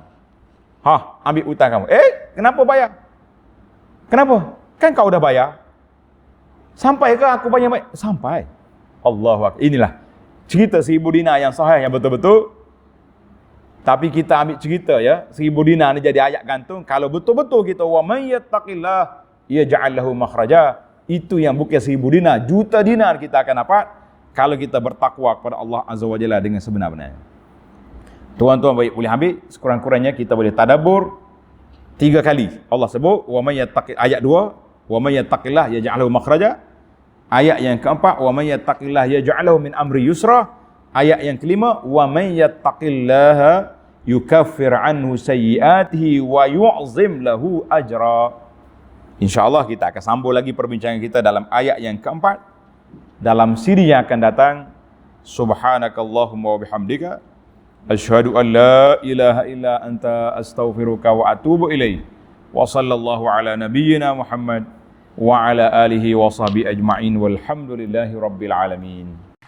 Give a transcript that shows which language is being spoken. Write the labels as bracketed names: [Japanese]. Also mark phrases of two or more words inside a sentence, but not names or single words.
[Malay] Ambil hutang kamu. Kenapa bayar? Kenapa? Kan kau dah bayar. Sampai ke aku bayar? Sampai. [Arabic] الله أكبر. [Malay] Inilah cerita 1,000 dinar yang sahih, yang betul-betul. Tapi kita ambil cerita ya, 1,000 dinar ni jadi ayat gantung. Kalau betul-betul kita [Arabic] ومن يتق الله يجعل له مخرجا, [Malay] itu yang bukan 1,000 dinar, juta dinar kita akan dapat kalau kita bertakwa kepada Allah [Arabic] عز وجل [Malay] dengan sebenar-benarnya. Tuan-tuan baik, boleh ambil sekurang-kurangnya kita boleh tadabbur 3 kali. [Arabic] Allah sebut ومن يتق, ayat 2, ومن يتق الله يجعل له مخرجا. [Malay] Ayat yang keempat, [Arabic] ومن يتق الله يجعل له من أمره يسرا. [Malay] Ayat yang kelima, [Arabic] ومن يتق الله يكفر عنه سيئاته ويعظم له أجرا. [Malay] InsyaAllah kita akan sambung lagi perbincangan kita dalam ayat yang keempat dalam siri yang akan datang. [Arabic] سبحانك اللهم وبحمدك أشهد أن لا إله إلا أنت أستغفرك وأتوب إليك. وصلى الله على نبينا محمد وعلى آله وصحبه أجمعين والحمد لله رب العالمين.